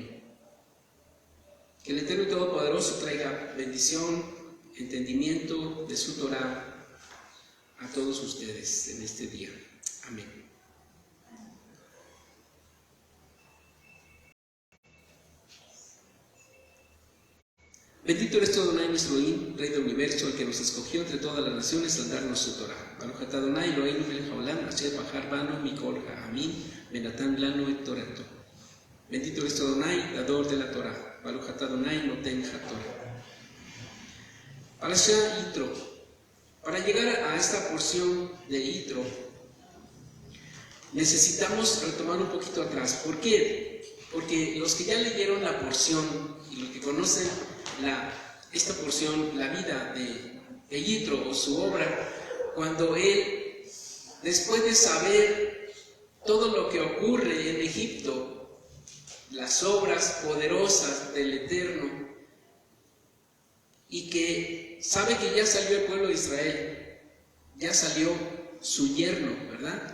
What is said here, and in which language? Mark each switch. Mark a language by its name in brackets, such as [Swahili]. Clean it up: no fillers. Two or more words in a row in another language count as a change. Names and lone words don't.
[Spanish] Que el Eterno y Todopoderoso traiga bendición, entendimiento de su Torá a todos ustedes en este día. Amén. Bendito eres tú, Adonai, nuestro Rey del universo, el que nos escogió entre todas las naciones al darnos su Torah. [Hebrew] ברוך אתה אדני אלוהינו מלך העולם, אשר בחר בנו מכל העמים, ונתן לנו את תורתו. [Spanish] Bendito eres tú, Adonai, dador de la Torah. [Hebrew] ברוך אתה אדני נותן התורה. [Spanish] Parashá Yitro. Para llegar a esta porción de Yitro, necesitamos retomar un poquito atrás. ¿Por qué? Porque los que ya leyeron la porción y los que conocen esta porción, la vida de Yitro o su obra, cuando él, después de saber todo lo que ocurre en Egipto, las obras poderosas del Eterno, y que sabe que ya salió el pueblo de Israel, ya salió su yerno, ¿verdad?